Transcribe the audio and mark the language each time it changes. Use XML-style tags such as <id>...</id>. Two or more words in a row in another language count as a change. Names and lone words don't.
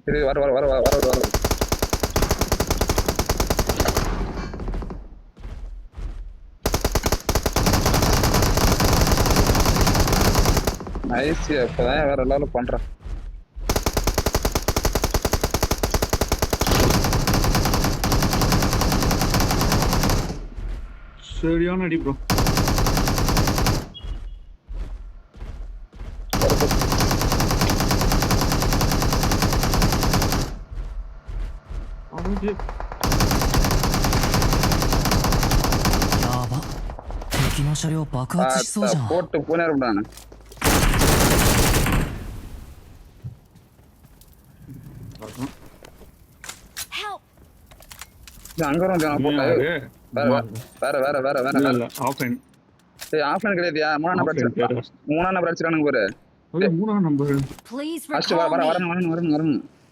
<ta>சரி வர நைஸ். இப்பதான் வேற எல்லாரும் பண்றேன். சரியான அடி ப்ரோ.</ta> <ja>やば敵の車両爆発しそうじゃん</ja> <ta>போட்டு போனேன் நானு.</ta> <en>Help!</en> <ta>அங்க போட்டா வேற ஆஃப்லைன். ஏய் ஆஃப்லைன் கிடையாதுயா. மூணாம் நம்பர் அடிச்சிட்டானுங்க பாரு. மூணாம் நம்பர்.</ta> <en>Please first recall me.</en> <ta>வரணும்.</ta>